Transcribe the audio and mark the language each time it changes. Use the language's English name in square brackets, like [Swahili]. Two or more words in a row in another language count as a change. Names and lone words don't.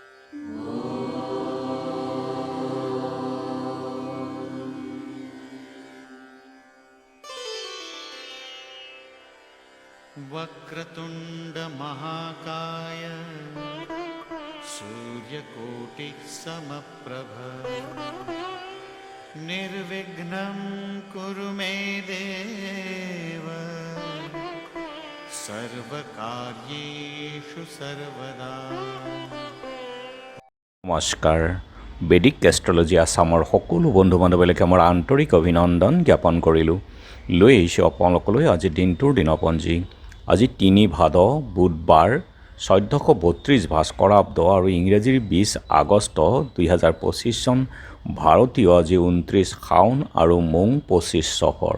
[Sanskrit] वक्रतुंड महाकाय सूर्यकोटि समप्रभ निर्विघ्नं कुरु मे देव सर्वकार्येषु सर्वदा। [Assamese] নমস্কাৰ। বেদিক এষ্ট্ৰলজি আছামৰ সকলো বন্ধু বান্ধৱীলৈকে মোৰ আন্তৰিক অভিনন্দন জ্ঞাপন কৰিলোঁ। লৈ আহিছোঁ আপোনালোকলৈ আজি দিনটোৰ দিনপঞ্জী। আজি ৩ ভাদ বুধবাৰ ১৪৩২ ভাস্কৰাব্দ আৰু ইংৰাজীৰ ২০ আগষ্ট ২০২৫ চন, ভাৰতীয় আজি ২৯ শাওন আৰু মোং ২৫ চফৰ।